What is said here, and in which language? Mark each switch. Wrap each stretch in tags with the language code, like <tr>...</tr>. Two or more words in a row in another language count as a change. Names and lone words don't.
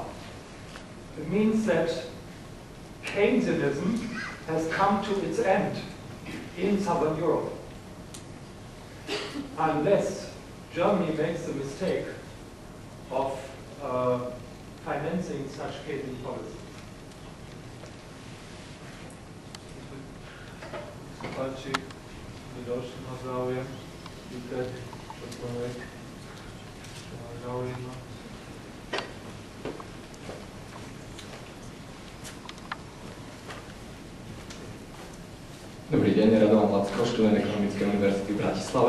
<en>It means that Keynesianism has come to its end in Southern Europe, unless Germany makes the mistake of financing such Keynesian policy.</en> <sk>Páči, ďalší má záujem.</sk> <cs>Víte, odpověď. Záujem.</cs> <sk>Dobrý deň, Radovan Lacko, študent Ekonomickej univerzity v Bratislave.</sk>